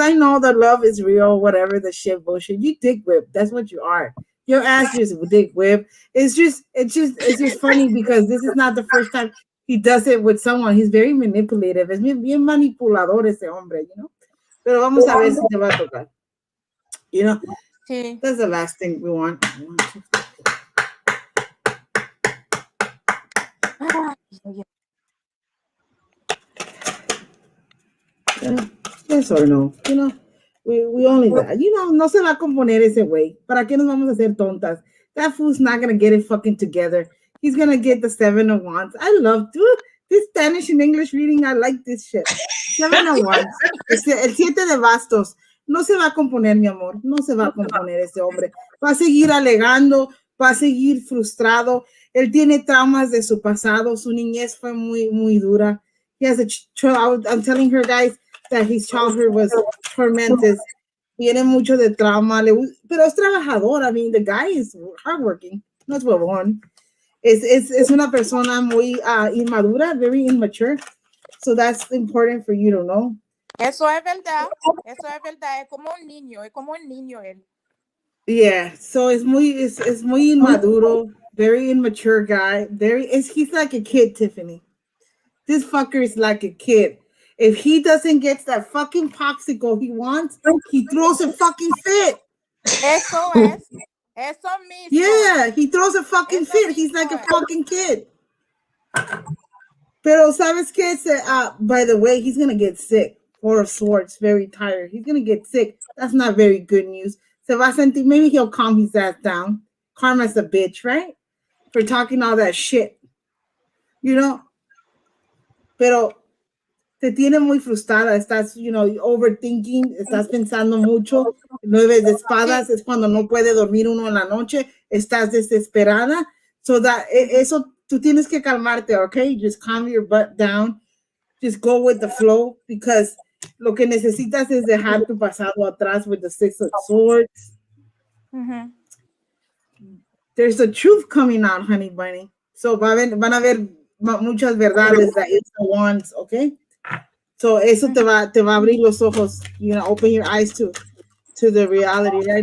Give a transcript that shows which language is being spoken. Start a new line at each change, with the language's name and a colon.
English: I know the love is real, whatever the shit bullshit. You dick whip. That's what you are. Your ass just dick whip. It's just funny because this is not the first time he does it with someone. He's very manipulative.
Spanish: Es bien manipulador ese hombre, Pero vamos a ver si te va a tocar. Sí.
English: That's the last thing we want. Yes or no, we only that.
Spanish: No se va a componer ese güey. ¿Para qué nos vamos a hacer tontas?
English: That fool's not gonna get it fucking together. He's gonna get the 7 of Wands. I love this Spanish and English reading. I like this shit. 7 of Wands.
Spanish: El 7 de bastos. No se va a componer, mi amor. No se va a componer ese hombre. Va a seguir alegando, va a seguir frustrado. Él tiene traumas de su pasado. Su niñez fue muy, muy dura.
English: He has I'm telling her, guys, that his childhood was tormented.
Spanish: Tiene mucho de trauma, pero es trabajador.
English: I mean, the guy is hardworking.
Spanish: No es huevón. Es una persona muy inmadura,
English: very immature. So that's important for you to know.
Spanish: Eso es verdad. Eso es verdad. Es como un niño él.
English: Yeah, so
Spanish: es muy inmaduro,
English: very immature guy. He's like a kid, Tiffany. This fucker is like a kid. If he doesn't get that fucking popsicle he wants, he throws a fucking fit.
Spanish: Eso es. Eso mismo.
English: Yeah, he throws a fucking fit. He's like a fucking kid.
Spanish: Pero sabes que
English: by the way, he's gonna get sick. Four of Swords, very tired. He's gonna get sick. That's not very good news.
Spanish: Se va a sentir,
English: maybe he'll calm his ass down. Karma's a bitch, right? For talking all that shit.
Spanish: pero te tiene muy frustrada, estás, overthinking, estás pensando mucho. 9 de espadas es cuando no puede dormir uno en la noche, estás desesperada. Eso, tú tienes que calmarte, okay?
English: Just calm your butt down. Just go with the flow, because
Spanish: lo que necesitas es dejar tu pasado atrás
English: with the 6 of Swords. There's the truth coming out, honey bunny.
Spanish: So van a ver muchas verdades, the Ace of Wands, okay? So eso te va a abrir los ojos.
English: Open your eyes to the reality, right?